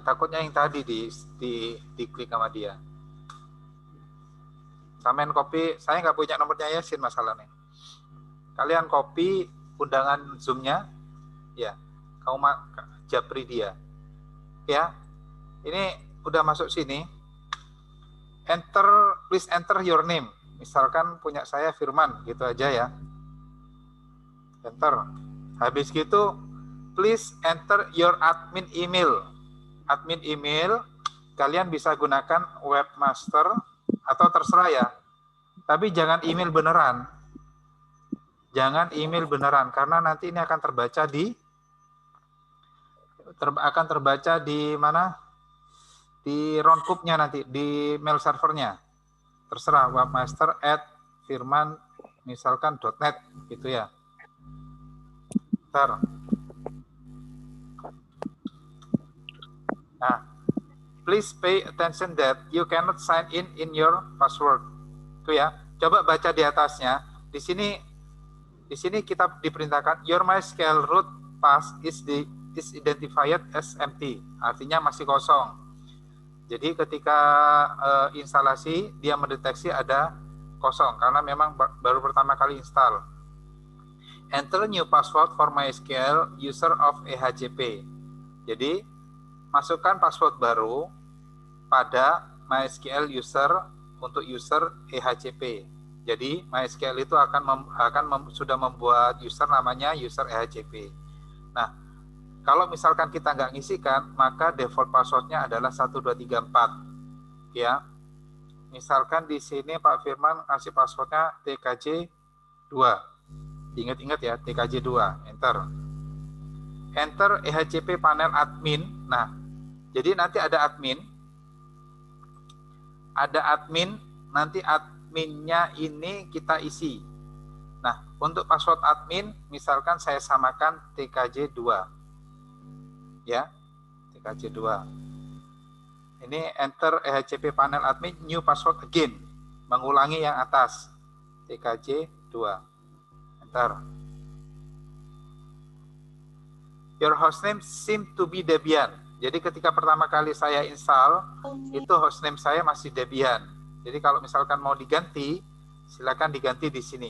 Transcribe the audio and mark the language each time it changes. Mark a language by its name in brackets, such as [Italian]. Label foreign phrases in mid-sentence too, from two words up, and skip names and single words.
[Indonesian] Takutnya yang tadi di klik sama dia. Samain copy. Saya nggak punya nomornya Yasin masalahnya. Kalian copy undangan Zoom-nya. Ya. Kamu japri dia. Ya. Ini udah masuk sini. [English] Please enter your name. [Indonesian] Misalkan punya saya Firman, gitu aja ya. Enter. Habis gitu, [English] please enter your admin email. Admin email, [Indonesian] kalian bisa gunakan webmaster atau terserah ya. Tapi jangan email beneran. Jangan email beneran karena nanti ini akan terbaca di mana? Di roundcube-nya nanti, di mail servernya. Terserah webmaster@firman misalkan .net gitu ya. Ntar. Nah, [English] please pay attention that you cannot sign in your password. [Indonesian] Itu ya. Coba baca di atasnya. Di sini kita diperintahkan [English] your MySQL root path is identified as empty. [Indonesian] Artinya masih kosong. Jadi ketika instalasi dia mendeteksi ada kosong karena memang baru pertama kali install. [English] Enter new password for MySQL user of EHCP. [Indonesian] Jadi masukkan password baru pada MySQL user untuk user EHCP. Jadi MySQL itu sudah membuat user namanya user EHCP. Nah, kalau misalkan kita nggak ngisikan, maka [English] default passwordnya [Indonesian] adalah 1234. Ya, misalkan di sini Pak Firman kasih passwordnya TKJ2. Ingat-ingat ya, TKJ2. [English] Enter. Enter EHCP panel admin. [Indonesian] Nah, jadi nanti ada admin. Nanti adminnya ini kita isi. Nah, untuk password admin, misalkan saya samakan TKJ2. Ya, TKJ2. [English] Ini enter EHCP panel admin, new password again. [Indonesian] Mengulangi yang atas. TKJ2. Enter. [English] Your hostname seem to be Debian. [Indonesian] Jadi ketika pertama kali saya install, itu hostname saya masih Debian. Jadi kalau misalkan mau diganti, silakan diganti di sini.